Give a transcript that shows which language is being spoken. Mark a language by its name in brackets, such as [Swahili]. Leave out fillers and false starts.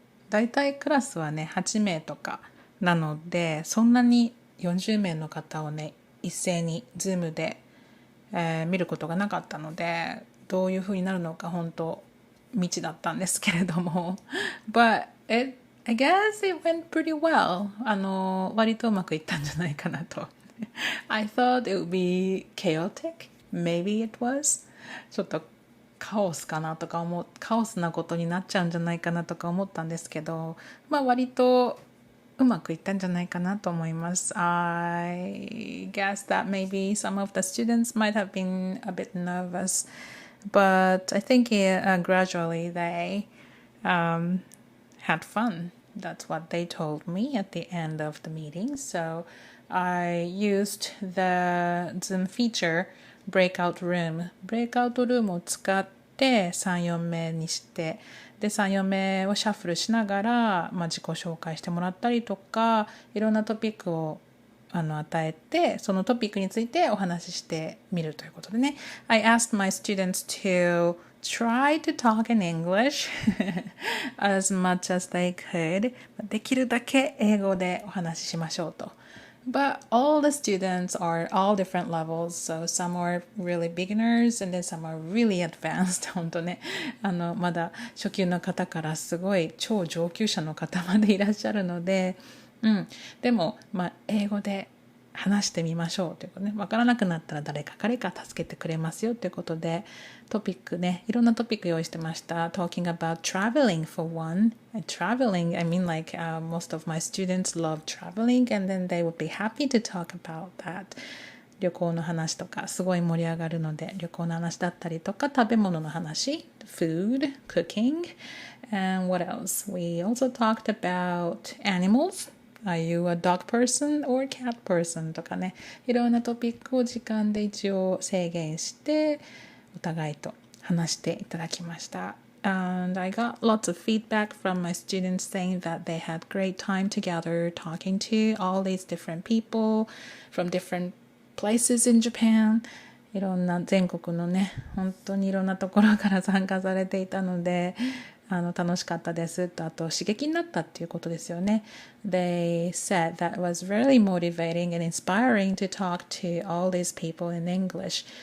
[Japanese] だいたいクラスはね、8名とかなので、そんなに40名の方をね、一斉に Zoom で、見ることがなかったので、どういう風になるのか本当未知だったんですけれども。 [English] But I guess it went pretty well. [Japanese] 割とうまくいったんじゃないかなと。 [English] I thought it would be chaotic. Maybe it was. [Japanese] ちょっとカオスかなとかカオスなことになっちゃうんじゃないかなとか思ったんですけど、まあ割とうまくいったんじゃないかなと思います。 [English] I guess that maybe some of the students might have been a bit nervous, but I think gradually they had fun. That's what they told me at the end of the meeting. So I used the Zoom feature breakout room [Japanese] を使って3、4名にして、で3、4名をシャッフルしながら、自己紹介してもらったりとか、いろんなトピックを与えて、そのトピックについてお話ししてみるということでね。 [English] I asked my students to try to talk in English as much as they could. [Japanese] できるだけ英語でお話ししましょうと。 [English] But all the students are all different levels, so some are really beginners and then some are really advanced. [Japanese] 本当ね、まだ初級の方からすごい超上級者の方までいらっしゃるので、でも、英語で話してみましょうということね。わからなくなったら誰か助けてくれますよということで、トピックね、いろんなトピック用意してました。 [English] Talking about traveling for one. Traveling, I mean most of my students love traveling and then they would be happy to talk about that. [Japanese] 旅行の話とかすごい盛り上がるので、旅行の話だったりとか、食べ物の話、 [English] food, cooking, and what else? We also talked about animals.Are you a dog person or cat person? [Japanese] とかね、いろんなトピックを時間で一応制限してお互いと話していただきました。 [English] And I got lots of feedback from my students saying that they had great time together talking to all these different people from different places in Japan. [Japanese] いろんな全国のね、本当にいろんなところから参加されていたので、楽しかったですと、あと刺激になったっていうことですよね。 [English] They said that it was really motivating and inspiring to talk to all these people in English.